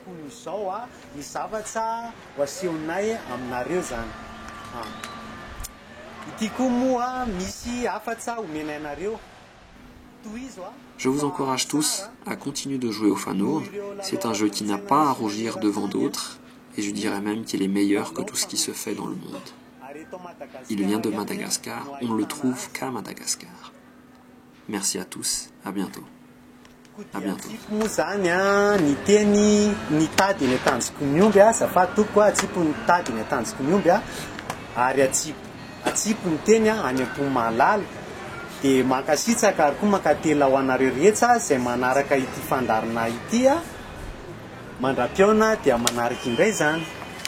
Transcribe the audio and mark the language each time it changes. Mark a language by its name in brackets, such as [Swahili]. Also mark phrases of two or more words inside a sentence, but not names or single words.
[French] Je vous encourage tous à continuer de jouer au Fanur. C'est un jeu qui n'a pas à rougir devant d'autres et je dirais même qu'il est meilleur que tout ce qui se fait dans le monde. Il vient de Madagascar, on ne le trouve qu'à Madagascar. Merci à tous, à bientôt. À bientôt. [Malagasy] Moa zany a ny teny ny tady ny atanjoko miomby a zafady tompoko a atsipo ny tady ny atanjoko miomby a ary atsipo ny teny a any Ampomalala de mankasitraka ary koa mankatela ho anareo rehetra zay manaraka ity fandarina ity a mandra-piona dia manaraka indray zany.